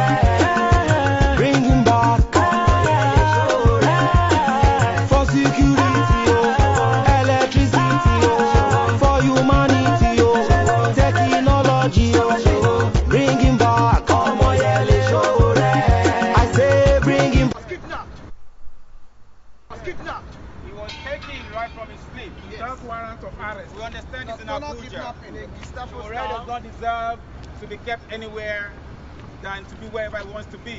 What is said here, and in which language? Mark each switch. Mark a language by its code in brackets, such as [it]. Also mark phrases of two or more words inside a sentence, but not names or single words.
[en] Bring him back, Omoyele Sowore. For security, oh, electricity, oh, for humanity, oh, technology, oh. Bring him back, Omoyele Sowore. I say bring him back. Kidnapped. He was taken right from his sleep. Without warrant of arrest. We understand it's in Abuja. Kidnapping a Gestapo Sowore style. does not deserve to be kept anywhere than to be wherever he wants to be.